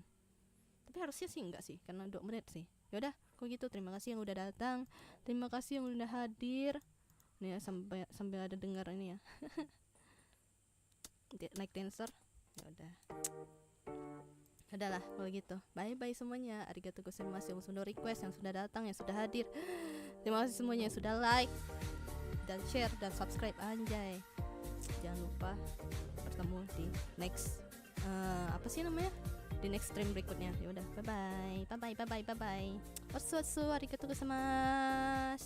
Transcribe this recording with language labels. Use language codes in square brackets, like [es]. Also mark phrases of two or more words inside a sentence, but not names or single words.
[id] Tapi harusnya sih enggak sih, karena 2 menit sih. Yaudah, kok gitu. Terima kasih yang udah datang. Terima kasih yang udah hadir. Nih ya, sampai ada dengar ini ya. Naik dancer. Ya udah. Udahlah kalau gitu. [en] Bye bye [id] semuanya. [ja] ありがとうございます [id] yang sudah request, yang sudah datang, yang sudah hadir. Terima kasih semuanya yang sudah like dan share dan subscribe, anjay. Jangan lupa bertemu di next apa sih namanya? Di [en] next stream [id] berikutnya. Ya udah, [en] bye bye. Bye bye bye bye bye bye. [ja] おつありがとうございます.